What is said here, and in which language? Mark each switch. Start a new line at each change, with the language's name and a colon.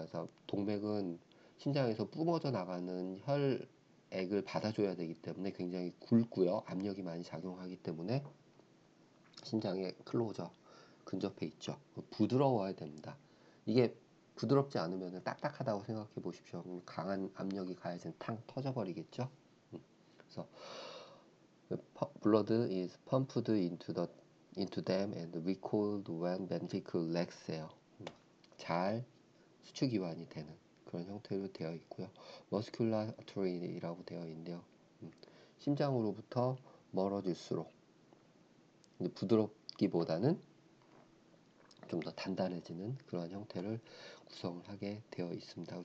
Korean: 그래서 동맥은 심장에서 뿜어져 나가는 혈액을 받아줘야 되기 때문에 굉장히 굵고요. 압력이 많이 작용하기 때문에 심장에 클로저 근접해 있죠. 부드러워야 됩니다. 이게 부드럽지 않으면 딱딱하다고 생각해 보십시오. 강한 압력이 가해진 탕 터져버리겠죠. 그래서
English: blood is pumped into them and recoiled when ventricle lacks.
Korean: 잘 수축이완이 되는 그런 형태로 되어 있고요. 머스큘라 아토리라고 되어 있는데요. 심장으로부터 멀어질수록 부드럽기보다는 좀 더 단단해지는 그런 형태를 구성을 하게 되어 있습니다.